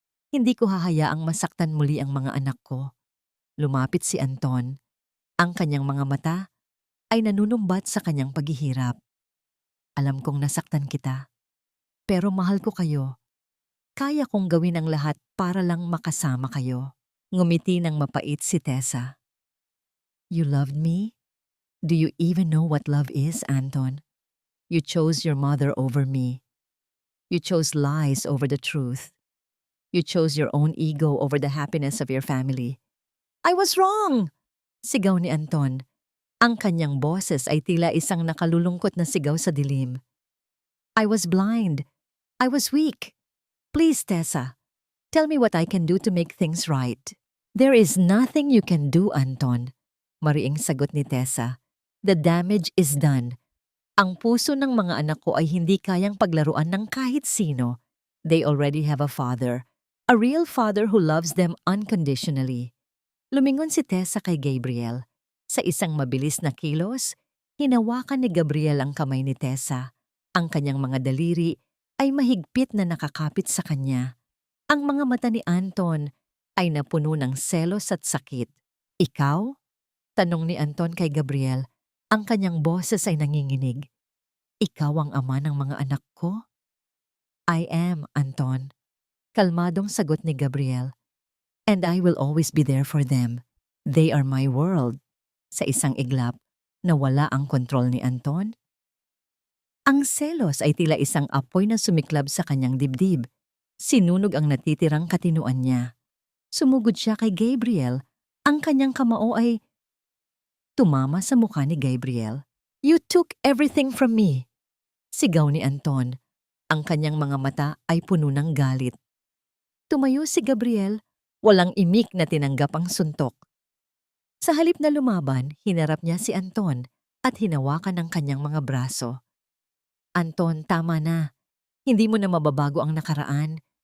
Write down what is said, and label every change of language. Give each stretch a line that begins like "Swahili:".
Filipino: Hindi ko hahayaang masaktan muli ang mga anak ko. Lumapit si Anton. Ang kanyang mga mata ay nanunumbat sa kanyang paghihirap. Alam kong nasaktan kita, pero mahal ko kayo. Kaya kong gawin ang lahat para lang makasama kayo. Ngumiti ng mapait si Tessa.
English: You loved me? Do you even know what love is, Anton? You chose your mother over me. You chose lies over the truth. You chose your own ego over the happiness of your family. I was wrong!
Filipino: Sigaw ni Anton. Ang kanyang boses ay tila isang nakalulungkot na sigaw sa dilim.
English: I was blind. I was weak. Please, Tessa, tell me what I can do to make things right. There is nothing you can do, Anton.
Filipino: Mariing sagot ni Tessa.
English: The damage is done.
Filipino: Ang puso ng mga anak ko ay hindi kayang paglaruan ng kahit sino.
English: They already have a father. A real father who loves them unconditionally.
Filipino: Lumingon si Tessa kay Gabriel. Sa isang mabilis na kilos, hinawakan ni Gabriel ang kamay ni Tessa. Ang kanyang mga daliri ay mahigpit na nakakapit sa kanya. Ang mga mata ni Anton ay napuno ng selos at sakit. Ikaw? Tanong ni Anton kay Gabriel. Ang kanyang boses ay nanginginig. Ikaw ang ama ng mga anak ko?
English: I am,
Filipino: Anton. Kalmadong sagot ni Gabriel.
English: And I will always be there for them. They are my world.
Filipino: Sa isang iglap, nawala ang kontrol ni Anton. Ang selos ay tila isang apoy na sumiklab sa kanyang dibdib. Sinunog ang natitirang katinuan niya. Sumugod siya kay Gabriel. Ang kanyang kamao ay tumama sa mukha ni Gabriel.
English: You took everything from me.
Filipino: Sigaw ni Anton. Ang kanyang mga mata ay puno ng galit. Tumayo si Gabriel, walang imik na tinanggap ang suntok. Sa halip na lumaban, hinarap niya si Anton at hinawakan ang kanyang mga braso. Anton, tama na. Hindi mo na mababago ang nakaraan.